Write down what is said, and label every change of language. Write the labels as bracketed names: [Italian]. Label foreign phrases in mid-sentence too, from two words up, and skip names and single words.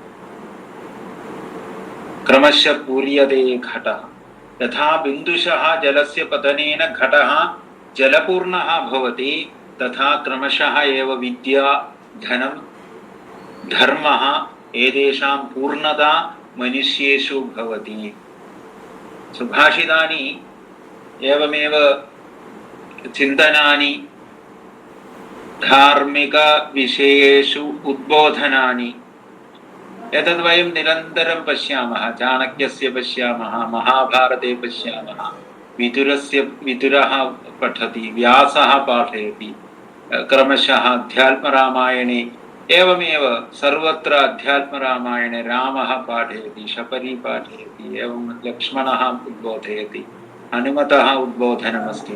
[Sanskrit] ക്രമശ പൂര്യതേ ഘടഃ യഥാ ബിന്ദുശഃ ജലസ്യ പതനേന ഘടഃ ജലപൂർണഃ ഭവതി തഥാ ക്രമശഃ ഏവ വിദ്യാ, ധനം, ധർമ്മഃ ഏതേഷാം പൂർണ്ണത മനുഷ്യേഷു ഭവതി. സുഭാഷിതാനി ഏവമേവ ചിന്തനാനി ധാർമ്മിക വിഷയേഷു ഉദ്ബോധനാനി. एतद् वयं निरन्तरं पश्यामः. चाणक्यस्य पश्यामः, महाभारते पश्यामः, विदुरः पठति, व्यासः पाठयति, क्रमशः अध्यात्मरामायणे एवमेव सर्वत्र अध्यात्मरामायणे रामः पाठयति, शबरी पाठयति, एवं लक्ष्मणः उद्बोधयति, हनुमतः उद्बोधनमस्ति।